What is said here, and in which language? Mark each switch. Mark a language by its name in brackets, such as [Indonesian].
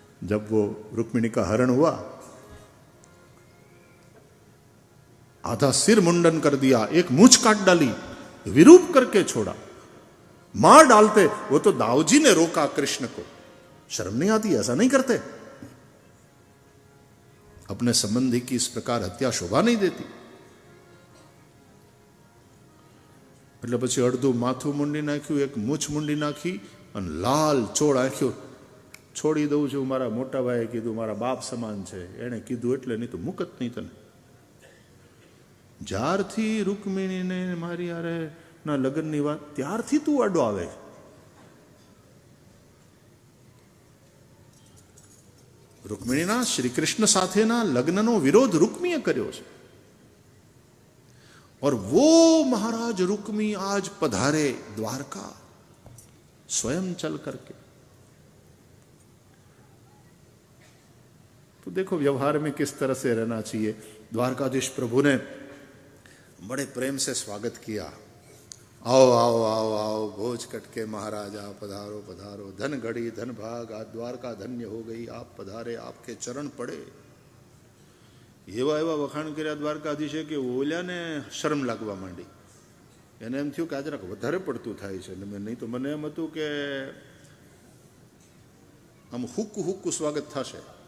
[Hindi] जब वो रुक्मिणी का हरण हुआ, आधा सिर मुंडन कर दिया, एक मूंछ काट डाली, विरूप करके छोड़ा, मार डालते। वो तो दाऊजी ने रोका कृष्ण को, शर्म नहीं आती? ऐसा नहीं करते, अपने संबंधी की इस प्रकार हत्या शोभा नहीं देती। [Gujarati] એટલે પછી અડધું માથું મૂંડી નાખ્યું, એક મૂછ મૂંડી નાખી અને લાલ ચોળ આંખ્યો, છોડી દઉં છું, મારા મોટા ભાઈએ કીધું, મારા બાપ સમાન છે, એણે કીધું એટલે, નહીં તો મુકત નહીં તને। જ્યારથી રૂકમિણીને મારી હારે ના લગ્નની વાત ત્યારથી તું અડો આવે. રૂકમિણીના શ્રી કૃષ્ણ સાથેના લગ્નનો વિરોધ રૂકમીએ કર્યો છે. [Hindi] और वो महाराज रुक्मी आज पधारे द्वारका स्वयं चल करके. तो देखो व्यवहार में किस तरह से रहना चाहिए. द्वारकाधीश प्रभु ने बड़े प्रेम से स्वागत किया. आओ आओ आओ आओ भोज कटके महाराजा पधारो पधारो, धन घड़ी धन भाग, आज द्वारका धन्य हो गई, आप पधारे, आपके चरण पड़े. [Gujarati] એવા એવા વખાણ કર્યા દ્વારકાધીશે કે ઓલ્યાને શરમ લાગવા માંડી. એને એમ થયું કે આ જરાક વધારે પડતું થાય છે. નહીં તો મને એમ હતું કે આમ હુક્કું હુક્કું સ્વાગત થશે.